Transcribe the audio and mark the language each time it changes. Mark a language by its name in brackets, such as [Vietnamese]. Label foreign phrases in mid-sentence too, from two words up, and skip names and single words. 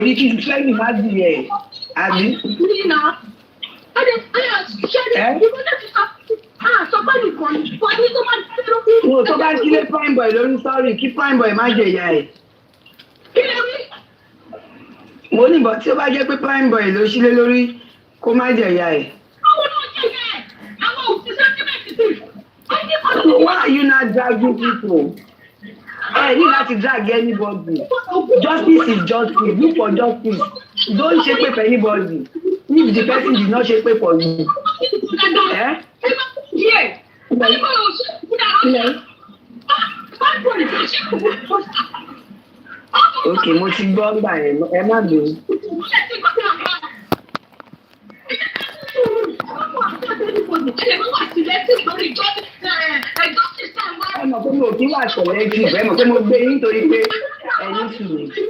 [Yoruba] orí kí training má di ẹ̀ àbí. Mo tó bá kílé [English] prime boy [Yoruba] lórí sọ́ọ̀rì kí prime boy má jẹ ìyá ẹ̀. Mo ní bọ̀ tí ó bá jẹ́ pé [English] prime boy [Yoruba] ló sílé lórí kó má jẹ ìyá ẹ̀. [English] Why are you not dragging people? Hey, you have to drag anybody. Justice is justice. Look for justice. Don't shape for anybody. If the person did not shape for you. Eh? Yeah. [Yoruba] Okay, mo ti gbọ́ gbà ẹ má bẹ̀rù. Ẹ mọ̀ pé mo kí wà sọ̀rọ̀ jù ẹ mọ̀ pé mo gbé yín torí pé ẹ̀yin sì ni.